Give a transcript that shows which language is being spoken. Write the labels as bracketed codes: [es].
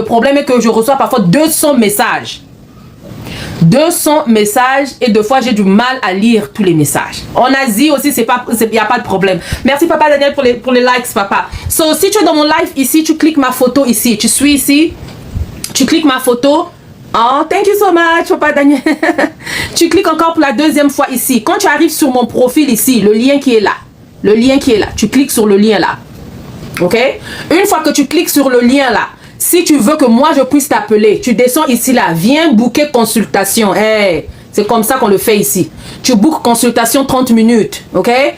[fr] Le problème est que je reçois parfois 200 messages. 200 messages et deux fois j'ai du mal à lire tous les messages. En Asie aussi, il n'y a pas de problème. Merci papa Daniel pour les likes papa. So, si tu es dans mon live ici, tu cliques ma photo ici. Tu suis ici, tu cliques ma photo. [en] Oh, thank you so much papa Daniel. [fr] Tu cliques encore pour la deuxième fois ici. Quand tu arrives sur mon profil ici, le lien qui est là. Le lien qui est là. Tu cliques sur le lien là. Ok? Une fois que tu cliques sur le lien là, si tu veux que moi je puisse t'appeler, tu descends ici là, viens booker consultation. Hey, c'est comme ça qu'on le fait ici. Tu bookes consultation 30 minutes, ok?